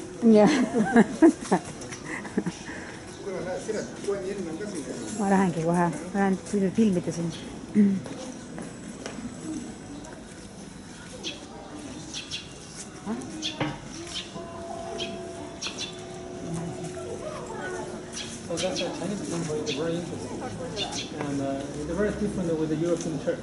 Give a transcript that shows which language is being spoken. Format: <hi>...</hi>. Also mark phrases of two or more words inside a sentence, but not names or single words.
<et>Jah. Ma lähengi kohe, ma lähen filmida siin.</et> <en>So that's a Chinese symbol, it's very interesting. And they're very different with the European church.</en>